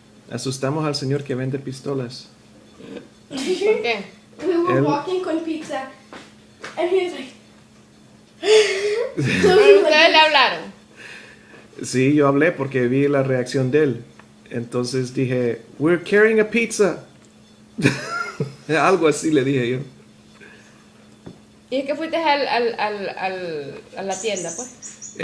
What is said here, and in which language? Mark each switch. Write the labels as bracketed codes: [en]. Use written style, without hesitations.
[es] Asustamos al señor que vende pistolas. ¿Por qué? [en] We were [es] Él- [en] walking con pizza, and he was like. [es] ¿Pero ustedes le hablaron? Sí, yo hablé porque vi la reacción de él. Entonces dije, [en] we're carrying a pizza. [es] Algo así le dije yo. ¿Y es que fuiste a la tienda, pues?